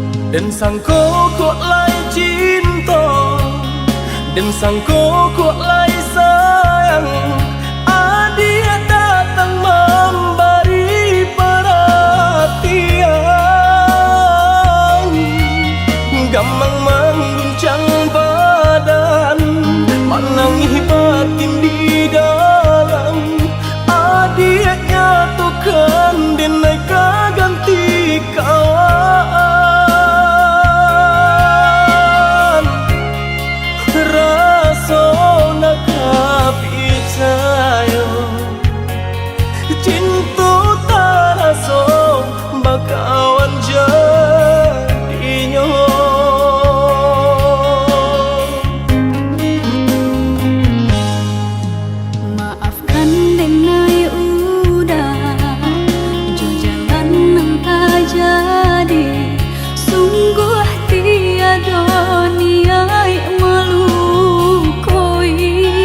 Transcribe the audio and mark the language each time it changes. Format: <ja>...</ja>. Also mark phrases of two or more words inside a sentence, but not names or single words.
<min>Dan sangko kok lai cinta, dan sangko kok lai sayang.</min> <id>Dia datang memberi perhatian, gampang mengguncang badan, menangis batin di dalam. Dia nyatukan dan naik ganti kawan. Rasa nak percaya, cinta tak rasa bakawan jadinya.</id> <min>Maafkan denai udah jo jalan nang tak jadi, sungguh tiada niat melukoi.</min>